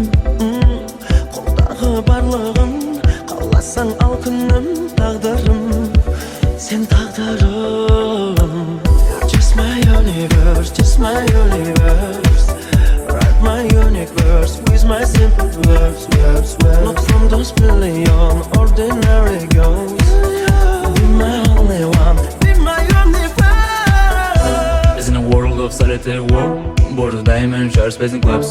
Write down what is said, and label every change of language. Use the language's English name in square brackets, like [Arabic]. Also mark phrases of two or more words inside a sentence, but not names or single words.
[Kazakh] Қолдағы барлығын қаласаң ал күнім, тағдырым сен тағдырым. [English] You're just my universe, just my universe. Write my unique verse with my simple words, words, words. Not from those million ordinary girls. Be my only one, be my universe. Is in a world of solitary work, bored of diamond shards, space and clubs.